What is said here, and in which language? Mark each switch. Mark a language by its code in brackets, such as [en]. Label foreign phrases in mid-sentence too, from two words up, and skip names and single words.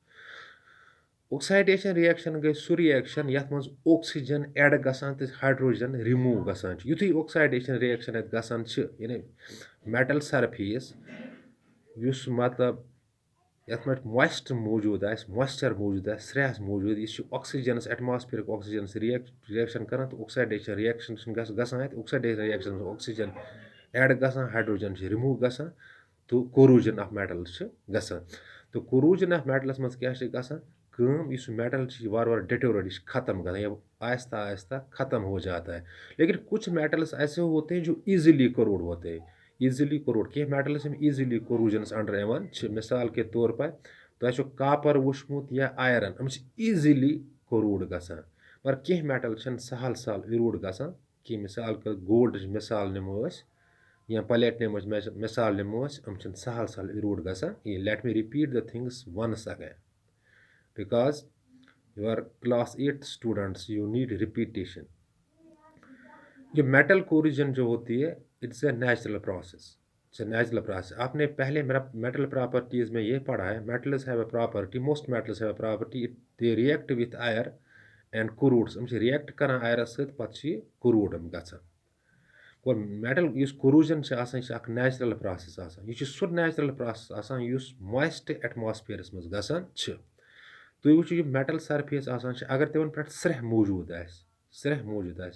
[en] oxidation reaction [ks] گٔے سُہ رِیَکشن یَتھ منٛز [en] oxygen add [ks] گژھان تہٕ [en] hydrogen remove [ks] گژھان چھِ یُتھُے [en] oxidation reaction [ks] اَتہِ گژھان چھِ یعنی [en] metal surface [ks] یُس مطلب یَتھ منٛز مویسٹ موٗجوٗد آسہِ مویسچر موٗجوٗد آسہِ سرٛیٚہس موٗجوٗد یہِ چھُ [en] oxygens atmospheric oxygens reaction [ks] کران تہٕ [en] oxidation reaction [ks] چھِ گژھان اَتہِ [en] oxidation reaction [ks] منٛز [en] oxygen add [ks] گژھان ہایڈروجن چھِ رِموٗ گژھان تہٕ [en] corrosion of metals [ks] چھِ گژھان تہٕ [en] corrosion of metals [ks] منٛز کیٛاہ چھِ گژھان کٲم یُس میٹل چھِ یہِ وارٕ وارٕ ڈِٹیوریٹ یہِ چھِ ختم گژھان یا [ur] آہستہ آہستہ ختم ہو جاتا ہے لیکن کچھ میٹلس ایسے ہوتے ہیں جو ایزیلی کوروڈ ہوتے ہیں [ks] ایزیلی کوروڈ کینٛہہ میٹلز یِم [en] easily corrosions under [ks] یِوان چھِ [ur] مِثال کے طور پر [ks] تۄہہِ چھُ کاپر وٕچھمُت یا آیرن یِم چھِ [en] easily corrode [ks] گژھان مگر کینٛہہ میٹل چھِنہٕ سہل سہل اِروٗڈ گژھان کینٛہہ مِثال کے گولڈٕچ مِثال نِمو أسۍ یا پلیٹنِیمٕچ مِثال نِمو أسۍ یِم چھِنہٕ سہل سہل اِروٗڈ گژھان کِہیٖنۍ [en] let me repeat the things once again because you are class 8 students you need repetition [ur] جو میٹل کوروجن جو ہوتی ہے [en] it's a natural process [ur] آپ نے پہلے میٹل پراپرٹیز میں یہ پڑھا ہے [en] metals have a property most metals have a property they react with air and corrodes [ks] یِم چھِ رِیَکٹ کران آیرَس سۭتۍ پَتہٕ چھِ یہِ کوروٗڈ گژھان گوٚو میٹل یُس کوروٗجن چھِ آسان یہِ چھِ اکھ [en] natural process [ks] آسان یہِ چھُ سُہ [en] natural process [ks] آسان یُس مویسٹ ایٹماسفِیرس منٛز گژھان چھِ تُہۍ وٕچھِو یہِ [en] metal surface [ks] آسان چھِ اگر تِمن پٮ۪ٹھ سرٛیٚہہ موٗجوٗد آسہِ